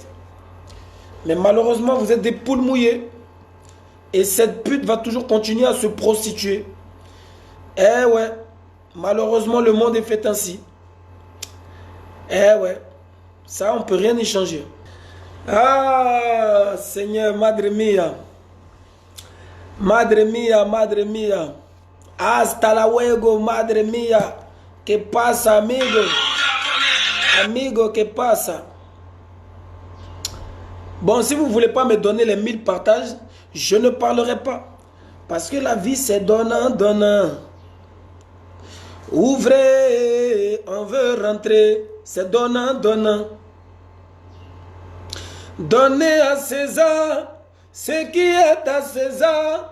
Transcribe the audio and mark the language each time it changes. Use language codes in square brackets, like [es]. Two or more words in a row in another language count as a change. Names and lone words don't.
[fr] Mais malheureusement, vous êtes des poules mouillées. Et cette pute va toujours continuer à se prostituer. Eh ouais, malheureusement le monde est fait ainsi. Eh ouais, ça on peut rien y changer. Ah, Seigneur, [es] Madre mia. Madre mia, Madre mia. Hasta luego, Madre mia. Que pasa, amigo? Amigo, que pasa? [fr] Bon, si vous ne voulez pas me donner les 1000 partages, je ne parlerai pas. Parce que la vie, c'est donnant, donnant. Ouvrez, on veut rentrer, c'est donnant, donnant. Donnez à César ce qui est à César.